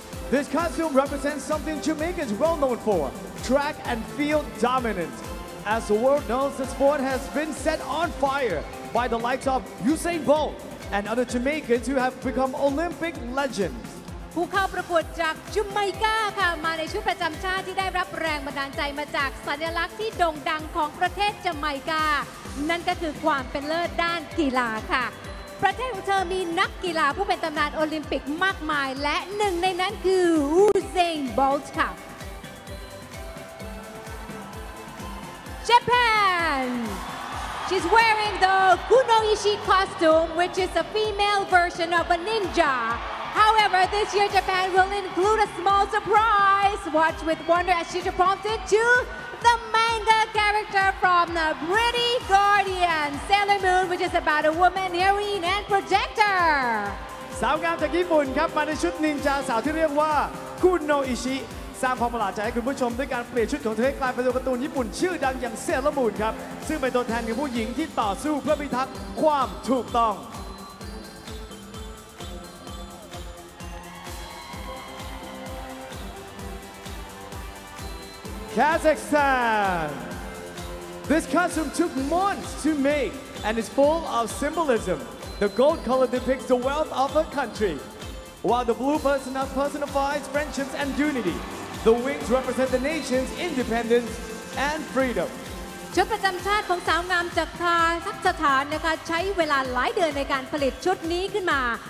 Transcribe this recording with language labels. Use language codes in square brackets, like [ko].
[en] This costume represents something Jamaica is well known for, track and field dominance. As the world knows, the sport has been set on fire by the likes of Usain Bolt and other Jamaicans who have become Olympic legends. [th] ผู้เข้าประกวดจากจัมไมกาค่ะมาในชุดประจำชาติที่ได้รับแรงบันดาลใจมาจากสัญลักษณ์ที่โด่งดังของประเทศจัมไมกานั่นก็คือความเป็นเลิศด้านกีฬาค่ะประเทศของเธอมีนักกีฬาผู้เป็นตำนานโอลิมปิกมากมายและหนึ่งในนั้นคืออูเซนโบลต์ค่ะ [en] Japan She's wearing the kunoishi costume, which is a female version of a ninja. However, this year Japan will include a small surprise. Watch with wonder as she's prompted to the manga character from the Pretty Guardian, Sailor Moon, which is about a woman, heroine, and projector. [th] สาวงามจากญี่ปุ่นครับมาในชุดนินจาสาวที่เรียกว่าคุโนอิชิสร้างความประหลาดใจให้คุณผู้ชมด้วยการเปลี่ยนชุดของเธอให้กลายเป็นตัวการ์ตูนญี่ปุ่นชื่อดังอย่างเซเลอร์มูนครับซึ่งเป็นตัวแทนของผู้หญิงที่ต่อสู้เพื่อพิทักษ์ความถูกต้อง [en] Kazakhstan This costume took months to make and is full of symbolism. The gold color depicts the wealth of a country, while the blue personifies friendships and unity. The wings represent the nation's independence and freedom. [th] ชุดประจำชาติของสาวงามจากคาซัคสถานนะคะใช้เวลาหลายเดือนในการผลิตชุดนี้ขึ้นมา